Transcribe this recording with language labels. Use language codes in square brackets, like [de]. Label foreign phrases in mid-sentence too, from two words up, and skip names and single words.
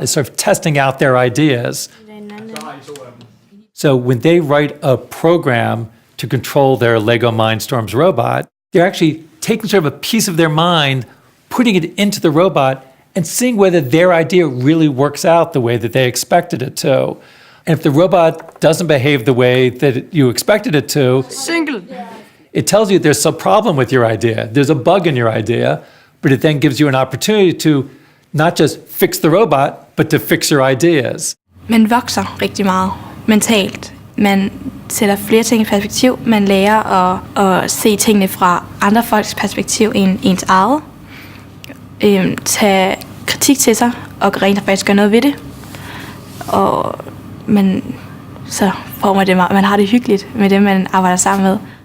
[en] It's sort of testing out their ideas. So when they write a program to control their Lego Mindstorms robot, they're actually taking sort of a piece of their mind, putting it into the robot, and seeing whether their idea really works out the way that they expected it to. And if the robot doesn't behave the way that you expected it to, it tells you there's a problem with your idea. There's a bug in your idea, but it then gives you an opportunity to not just fix the robot, but to fix your ideas. [da] Man vokser rigtig meget mentalt. Man sætter flere ting i perspektiv. Man lærer at se tingene fra andre folks perspektiv end ens eget. Tage kritik til sig og rent faktisk gøre noget ved det. Og så får man det, man har det hyggeligt med dem, man arbejder sammen med.